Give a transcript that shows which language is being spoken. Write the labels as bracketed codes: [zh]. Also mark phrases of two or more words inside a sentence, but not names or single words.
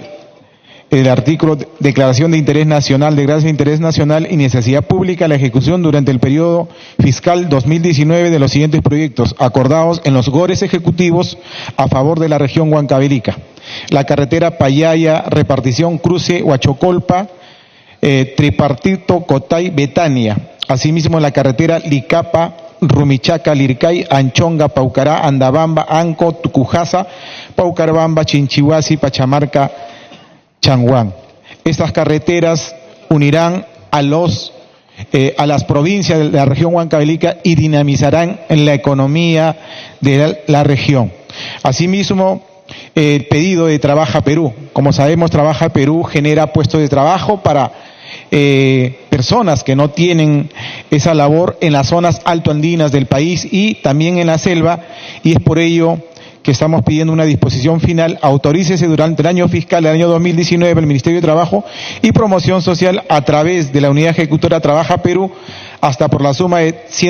[es] El artículo declaración de interés nacional, declaración de interés nacional y necesidad pública la ejecución durante el periodo fiscal 2019 de los siguientes proyectos acordados en los GORES ejecutivos a favor de la región Huancavelica. La carretera Payaya, repartición cruce Huachocolpa, tripartito Cotay, Betania. Asimismo la carretera Licapa, Rumichaca, Lircay, Anchonga, Paucará, Andabamba, Anco, Tucujasa, Paucarabamba, Chinchihuasi, Pachamarca, Changuán. Estas carreteras unirán a las provincias de la región Huancavelica y dinamizarán en la economía de la región. Asimismo, el pedido de Trabaja Perú. Como sabemos, Trabaja Perú genera puestos de trabajo para personas que no tienen esa labor en las zonas altoandinas del país y también en la selva, y es por ello que estamos pidiendo una disposición final, autorícese durante el año fiscal del año 2019 el Ministerio de Trabajo y Promoción Social a través de la Unidad Ejecutora Trabaja Perú hasta por la suma de